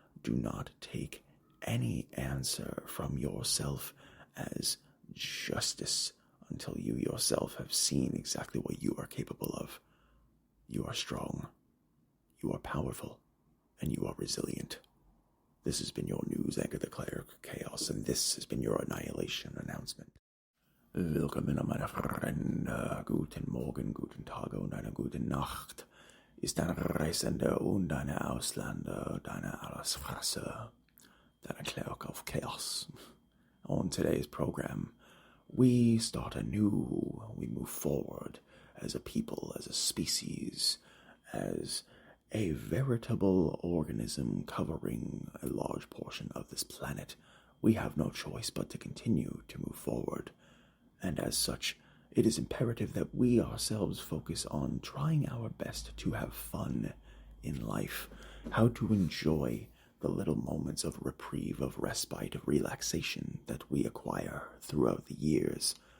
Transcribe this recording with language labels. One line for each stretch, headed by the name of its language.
English: Do not take any answer from yourself as justice until you yourself have seen exactly what you are capable of. You are strong. You are powerful, and you are resilient. This has been your news anchor, the Cleric Chaos, and this has been your Annihilation Announcement.
German: Willkommen, meine Freunde. Guten Morgen, guten Tag und eine gute Nacht. Ist dein Reisender und deine Ausländer, deine Allesfresser, deine Cleric of Chaos.
English: On today's program, We start anew, we move forward as a people, as a species, as a veritable organism covering a large portion of this planet. We have no choice but to continue to move forward, and as such, it is imperative that we ourselves focus on trying our best to have fun in life, how to enjoy the little moments of reprieve, of respite, of relaxation that we acquire throughout the years.